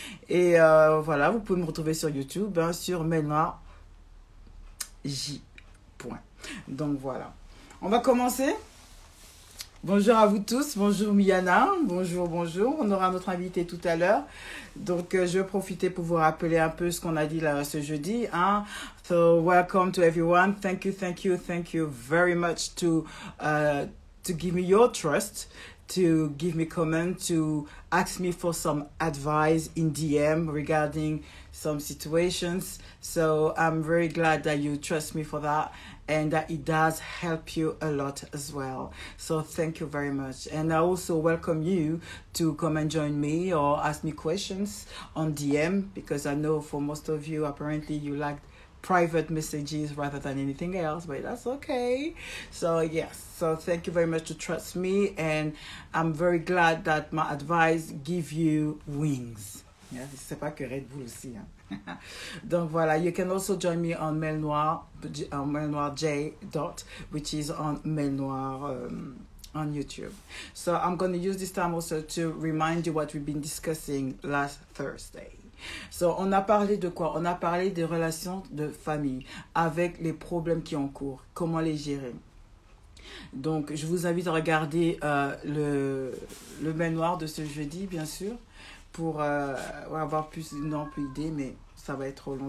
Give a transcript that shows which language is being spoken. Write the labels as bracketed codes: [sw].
[fr] Et voilà, vous pouvez me retrouver sur YouTube, sur Melnoir J. Donc voilà. On va commencer. Bonjour à vous tous, bonjour Miana, bonjour. On aura notre invité tout à l'heure. Donc, je vais profiter pour vous rappeler un peu ce qu'on a dit là ce jeudi. [en] So, welcome to everyone. Thank you very much to give me your trust, to give me comment, to ask me for some advice in DM regarding some situations. So, I'm very glad that you trust me for that. And that it does help you a lot as well. So thank you very much. And I also welcome you to come and join me or ask me questions on DM, because I know for most of you, apparently you like private messages rather than anything else, but that's okay. So yes, so thank you very much to trust me, and I'm very glad that my advice give you wings. [fr] C'est pas que Red Bull aussi. Donc voilà, [en] you can also join me on Melnoir J. which is on Melnoir on YouTube. So I'm going to use this time also to remind you what we've been discussing last Thursday. [fr] So on a parlé de quoi? On a parlé des relations de famille avec les problèmes qui ont cours, comment les gérer. Donc je vous invite à regarder le Melnoir de ce jeudi, bien sûr, pour avoir plus une ample idée, mais ça va être trop long.